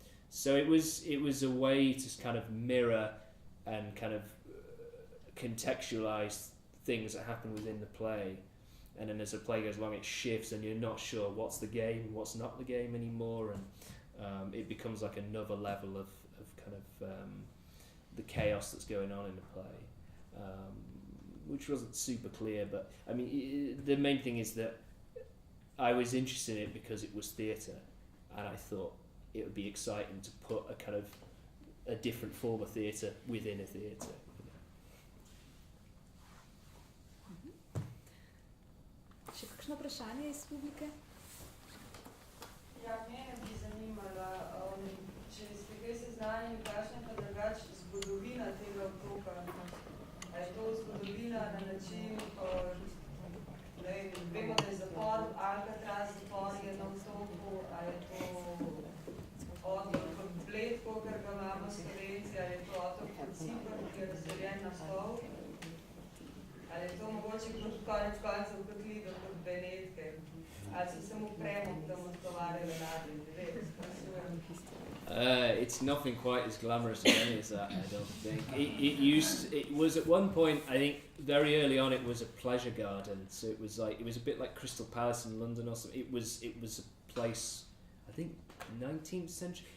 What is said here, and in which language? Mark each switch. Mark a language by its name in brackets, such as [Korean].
[English] So it was a way to kind of mirror and kind of contextualize things that happen within the play, and then as the play goes along, it shifts, and you're not sure what's the game and what's not the game anymore, and it becomes like another level of kind of the chaos that's going on in the play, which wasn't super clear. But I mean, the main thing is that I was interested in it because it was theatre, and I thought it would be exciting to put a kind of a different form of theatre within a theatre. [Slovenian] Še kakšno vprašanje iz publike? Ja, mene bi zanimala, če ste kaj seznanjeni, kakšna pa drugač zgodovina tega otoka. A je to zgodovina na način, vemo, da je zapor, Alcatraz zapor je na otoku, a je to otok kot Bled, kakor ga imamo Slovenci, ali je to otok kot Cipr, ki je razdeljen na pol, ali je to mogoče kot konec koncev kot Lido, kot Benetke, ali se samo premom tam odgovarjali ladje, ne vem, [English] It's nothing quite as glamorous as any as that, I don't think. It was at one point, I think very early on, it was a pleasure garden. So it was a bit like Crystal Palace in London or something. It was a place, I think 19th century.